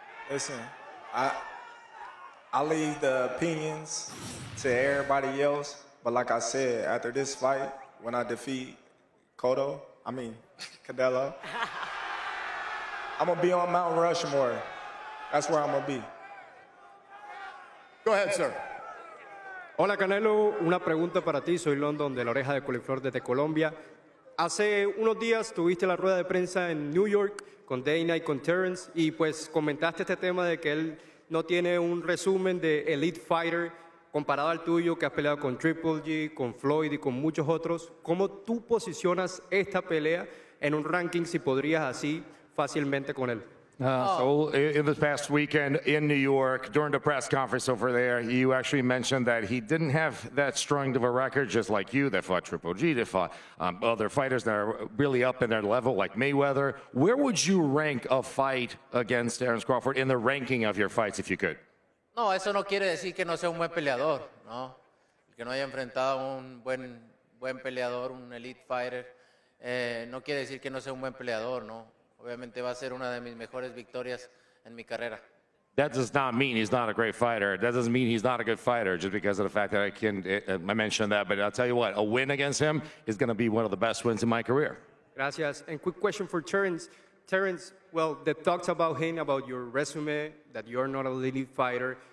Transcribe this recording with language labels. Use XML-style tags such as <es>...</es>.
<en>Listen, I leave the opinions to everybody else, but like I said, after this fight, when I defeat Canelo, I'm gonna be on Mount Rushmore. That's where I'm gonna be. Go ahead, sir.</en> <es>Hola Canelo, una pregunta para ti. Soy London de la Oreja de Coliflor desde Colombia. Hace unos días tuviste la rueda de prensa en New York con Dana y con Terence y pues comentaste este tema de que él no tiene un resumen de Elite Fighter comparado al tuyo, que has peleado con Triple G, con Floyd y con muchos otros. ¿Cómo tú posicionas esta pelea en un ranking si podrías así fácilmente con él?</es> <en>So in this past weekend in New York, during the press conference over there, you actually mentioned that he didn't have that strong of a record, just like you, that fought Triple G, that fought other fighters that are really up in their level, like Mayweather. Where would you rank a fight against Terence Crawford in the ranking of your fights, if you could?</en> <es>No, eso no quiere decir que no sea un buen peleador, ¿no? Que no haya enfrentado a un buen peleador, un elite fighter, no quiere decir que no sea un buen peleador, ¿no? Obviamente va a ser una de mis mejores victorias en mi carrera.</es> <en>That does not mean he's not a great fighter. That doesn't mean he's not a good fighter just because of the fact that I mentioned that. But I'll tell you what, a win against him is going to be one of the best wins in my career.</en> <es>Gracias.</es> <en>And quick question for Terence. Terence, well, the talks about him, about your resume, that you're not a elite fighter.</en>